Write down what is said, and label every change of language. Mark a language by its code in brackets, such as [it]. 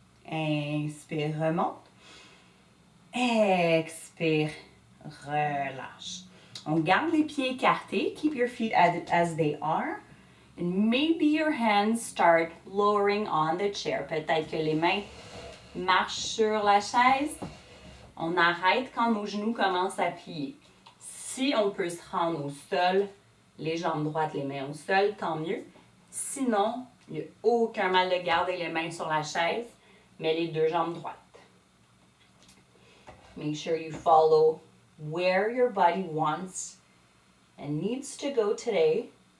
[fr] Inspire, remonte. Expire, relâche. On garde les pieds écartés. [en] Keep your feet as they are. And maybe your hands start lowering on the chair. [fr] Peut-être que les mains marchent sur la chaise. On arrête quand nos genoux commencent à plier. Si on peut se rendre au sol, les jambes droites, les mains au sol, tant mieux. Sinon, il n'y a aucun mal de garder les mains sur la chaise, mais les deux jambes droites. [en] Make sure you follow where your body wants and needs to go today.